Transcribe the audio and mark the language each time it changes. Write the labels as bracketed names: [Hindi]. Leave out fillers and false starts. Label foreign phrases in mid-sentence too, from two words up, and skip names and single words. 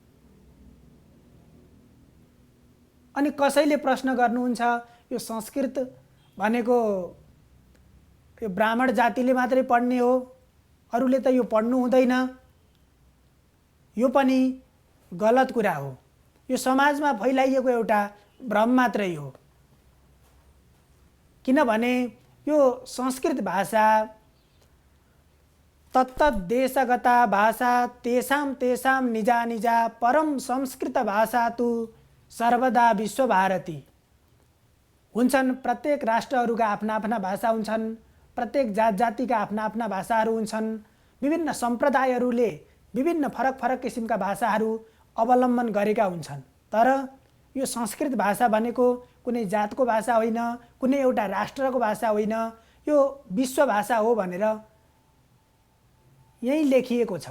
[Nepali] अनि कसैले प्रश्न गर्नुहुन्छ यो संस्कृत भनेको यो ब्राह्मण जातिले मात्रै पढ्ने हो, अरूले त यो पढ्नु हुँदैन। यो पनि गलत कुरा हो। यो समाजमा फैलाइएको एउटा भ्रम मात्रै हो। किनभने यो संस्कृत भाषा [Sanskrit] तत्तद्देशगता भाषा तेषां तेषां निजा निजा परम संस्कृत भाषा तु सर्वदा विश्वभारती। [Nepali] हुन्छन् प्रत्येक राष्ट्रहरूका आफ्ना आफ्ना भाषा हुन्छन्, प्रत्येक जात जातिका आफ्ना आफ्ना भाषाहरू हुन्छन्, विभिन्न सम्प्रदायहरूले विभिन्न फरक फरक किसिमका भाषाहरू अवलम्बन गरेका हुन्छन्। तर यो संस्कृत भाषा भनेको कुनै जातको भाषा होइन, कुनै एउटा राष्ट्रको भाषा होइन, यो विश्व भाषा हो भनेर यही लेखिएको छ।